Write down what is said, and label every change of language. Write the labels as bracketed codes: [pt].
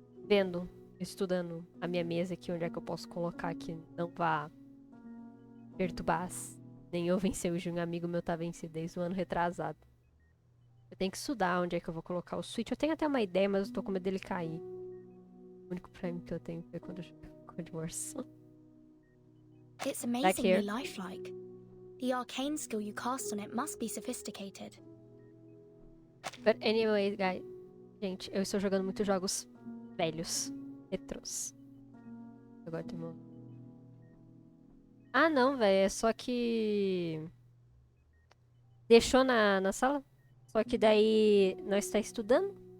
[pt] vendo, estudando a minha mesa aqui, onde é que eu posso colocar que não vá perturbar. Nem eu vencer hoje, um amigo meu tá vencido desde o ano retrasado. Eu tenho que estudar onde é que eu vou colocar o Switch. Eu tenho até uma ideia, mas eu tô com medo dele cair. O único prêmio que eu tenho foi quando eu jogo com o Warzone. [en] It's amazingly lifelike. The arcane skill you cast on it must be sophisticated. But anyway, guys. [pt] Gente, eu estou jogando muitos jogos velhos. Retros. Agora tem uma... Ah, não, velho. É só que... Deixou na sala. Só que daí nós está estudando.